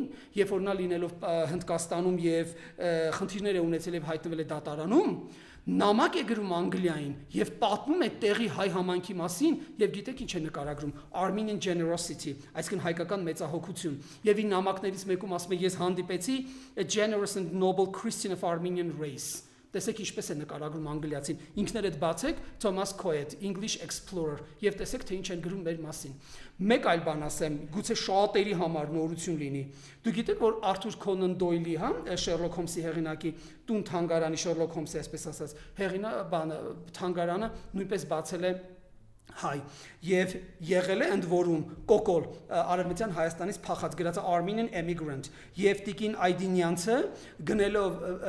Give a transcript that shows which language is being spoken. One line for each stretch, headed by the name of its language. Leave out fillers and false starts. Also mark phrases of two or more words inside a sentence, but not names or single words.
Armenian: երբ որ նա լինելով Հնդկաստանում եւ խնդիրներ է ունեցել եւ հայտնվել է դատարանում, նամակ է գրում Անգլիային եւ պատմում է տեղի հայ համայնքի մասին եւ գիտեք ինչ է նկարագրում
English: Armenian generosity,
Armenian: այսինքն հայկական մեծահոգություն եւ իր նամակներից մեկում ասում է ես հանդիպեցի
English: a generous and noble Christian of Armenian
Armenian: race տեսեք ինչպես է նկարագրում անգլիացին ինքներդ բացեք Thomas Coet
English: English Explorer
Armenian: եւ տեսեք թե ինչ են գրում մեր մասին մեկ այլ բան ասեմ գուցե շատերի համար նորություն լինի դու գիտեք որ Arthur Conan Doyle-ի հա Sherlock Holmes-ի հեղինակի տուն թանգարանի Sherlock Holmes-ի այսպես ասած թանգարանը նույնպես բացել է հայ եւ եղել է ընդ որում կոկոլ արևմտյան Հայաստանից փախած գրած
English: Armenian immigrant
Armenian: եւ Տիկին Այդինյանցը գնելով